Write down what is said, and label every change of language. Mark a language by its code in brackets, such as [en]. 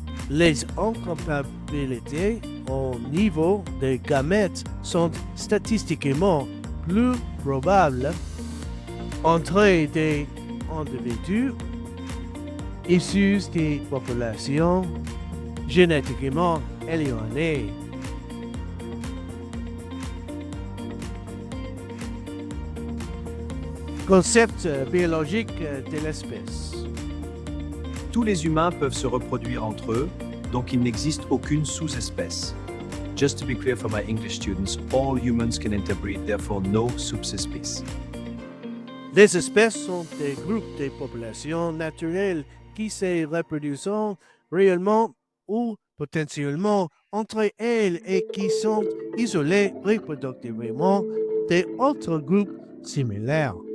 [fr] Les incompatibilités au niveau des gamètes sont statistiquement plus probables entre des individus issus des populations génétiquement éloignées. Concept biologique de l'espèce. Tous les humains peuvent se reproduire entre eux, donc il n'existe aucune sous-espèce. [en] Just to be clear for my English students, all humans can interbreed, therefore no subspecies. [fr] Les espèces sont des groupes de populations naturelles qui se reproduisent réellement ou potentiellement entre elles et qui sont isolées reproductivement d'autres groupes similaires.